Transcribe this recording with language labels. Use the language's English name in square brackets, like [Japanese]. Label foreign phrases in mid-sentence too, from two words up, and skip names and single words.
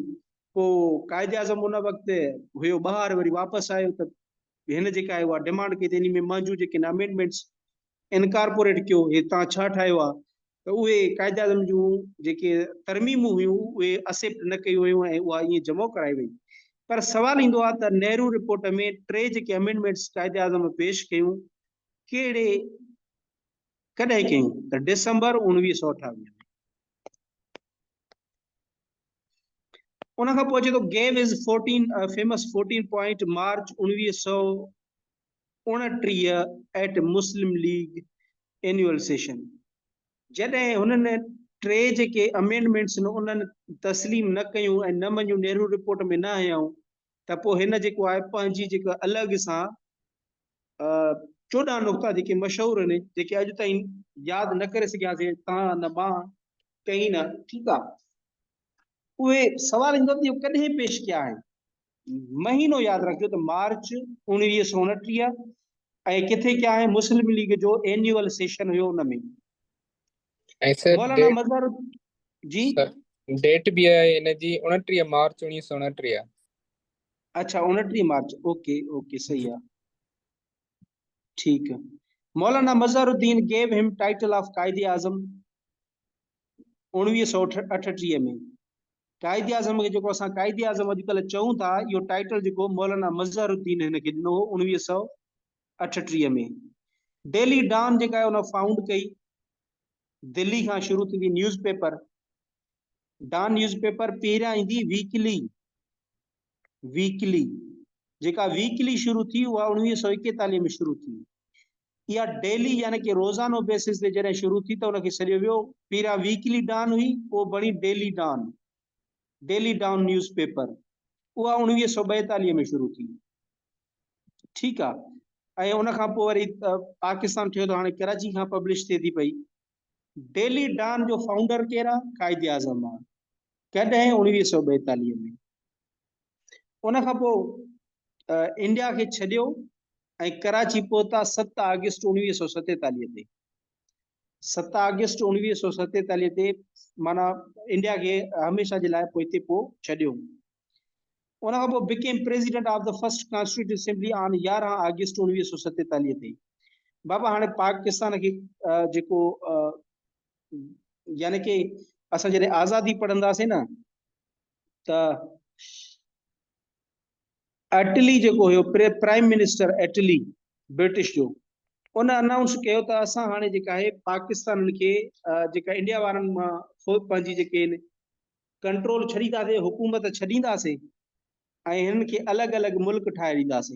[Sindhi] पोइ कायदे आज़म उन वक़्तु हुयो ॿाहिरि, वरी वापसि आयो त हिन जेका आहे उहा डिमांड कई त इन में मौजूदु जेके [English] amendments incorporate [Sindhi] कयो, हे तव्हां छा ठाहियो आहे, त उहे कायदे आज़म जूं जेके तरमीमूं हुयूं उहे एक्सेप्ट न कयूं वयूं ऐं उहा ईअं जमो कराई वई। पर सवाल ईंदो आहे त नेहरू रिपोर्ट में 3 जेके अमेंडमेंट्स कायदे आज़म पेश कयूं, कहिड़े कॾहिं कयूं? [English] त December 1928 में। [Sindhi] उन खां पोइ अचे थो [English] gave is 14 famous 14 point March 1929 at Muslim League annual session. [Sindhi] जॾहिं हुननि 3 जेके अमेंडमेंट्स उन्हनि तस्लीम न कयूं ऐं न मञियूं, नेहरू रिपोर्ट में न आयूं, त पोइ हिन जेको आहे पंहिंजी जेका अलॻि सां 14 नुक़्ता जेके मशहूरु आहिनि, जेके अॼु ताईं यादि न करे सघियासीं तव्हां न मां कहीं न। ठीकु आहे, उहे सवाल ईंदो त इहो कॾहिं पेश कया आहिनि? महीनो यादि रखियो त मार्च 1929, ऐं किथे कया आहे? मुस्लिम लीग जो [English] annual session [Sindhi] हुयो उन में। ऐं सर मौलाना मज़हर जी, डेट [Urdu] भी है [Sindhi] इन जी 29 मार्च 1929। [Urdu] اچھا 29 مارچ، اوکے اوکے، صحیح ہے، ٹھیک ہے. [English] मौलाना मज़हरुद्दीन gave him title of कायदे आज़म 1938 में। [Sindhi] कायदे आज़म के जो असां कायदे आज़म अॼुकल्ह चऊं था, इहो टाइटल जेको मौलाना मज़हरुद्दीन हिनखे ॾिनो 1938 में। डेली डॉन जेका आहे उन फाउंड कई, दिल्ली खां शुरू थी न्यूज़पेपर। डॉन न्यूज़पेपर पहिरियां ईंदी वीकली जेका वीकली शुरू थी उहा 1941 में शुरू थी। इहा डेली यानी कि रोज़ानो बेसिस ते जॾहिं शुरू थी त उनखे सॾियो वियो, पहिरियां वीकली डॉन हुई, पोइ बणी डेली डॉन न्यूज़पेपर। उहा 1942 में शुरू थी। ठीकु आहे, ऐं उन खां पोइ वरी पाकिस्तान थियो त हाणे कराची खां पब्लिश थिए थी पई। डेली डॉन जो फाउंडर केरु आहे? कायदे आज़म आहे। कॾहिं? 1942 में। उन खां पोइ इंडिया खे छॾियो ऐं कराची पहुता 7 अगस्त 1947 ते। 7 अगस्त 1947 ते माना इंडिया के हमेशा जे लाइ पोइ हिते पोइ छॾियो। उन खां पोइ [English] became president of the first constitutive assembly on 11 अगस्त 1947 ते। [Sindhi] बाबा हाणे पाकिस्तान के जेको यानी कि असां जॾहिं आज़ादी पढ़ंदासीं न त एटली जेको हुयो [English] prime minister [Sindhi] एटली ब्रिटिश जो, उन अनाउंस कयो त असां हाणे जेका आहे पाकिस्तान खे जेका इंडिया वारनि मां पंहिंजी जेके कंट्रोल छॾींदासीं, हुकूमत छॾींदासीं ऐं हिननि खे अलॻि अलॻि मुल्क ठाहे ॾींदासीं।